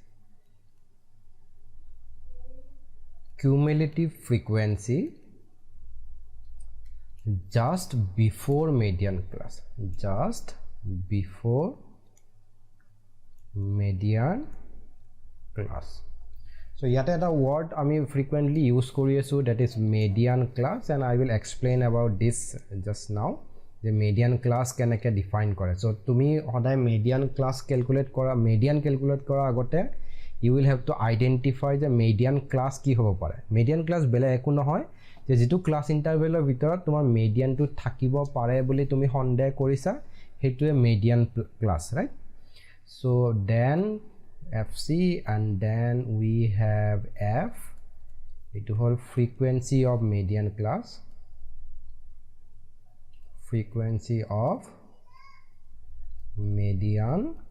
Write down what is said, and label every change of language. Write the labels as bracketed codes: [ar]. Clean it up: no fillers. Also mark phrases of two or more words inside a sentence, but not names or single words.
[en] cumulative frequency just before median class just before median class so [as] yate eta word ami frequently use kori asu [en] that is median class and I will explain about this just now the median class [as] kenake define kore [en] so [as] তুমি সদায় [en] median class calculate [as] কৰা আগতে [en] you will have to identify the median class [as] কি হ'ব পাৰে [en] median class [as] বুলিলে একো নহয় যে যিটো [en] class interval [as] ৰ ভিতৰত তোমাৰ median টো থাকিব পাৰে বুলি তুমি সন্দেহ কৰিছা হেতু [en] median class right so then fc and then we have f it whole frequency of median [as] class frequency of median